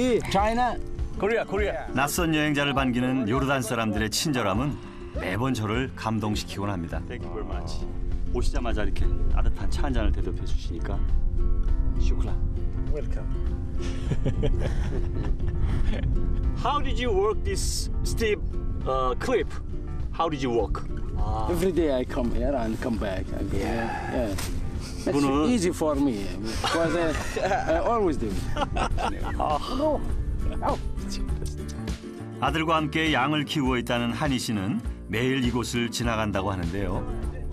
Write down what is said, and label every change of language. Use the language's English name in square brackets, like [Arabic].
[English] China. [Korean] 낯선 여행자를 반기는 요르단 사람들의 친절함은 매번 저를 감동시키곤 합니다. [English] Thank you very much. [Korean] 오시자마자 이렇게 따뜻한 차 한 잔을 대접해 주시니까 슈크란. [English] Welcome. How did you work this steep cliff? How did you walk? Every day I come here and come back again. Yeah. It's Bunu- easy for me because I always do. [Korean] 아들과 함께 양을 키우고 있다는 한희 씨는 매일 이곳을 지나간다고 하는데요.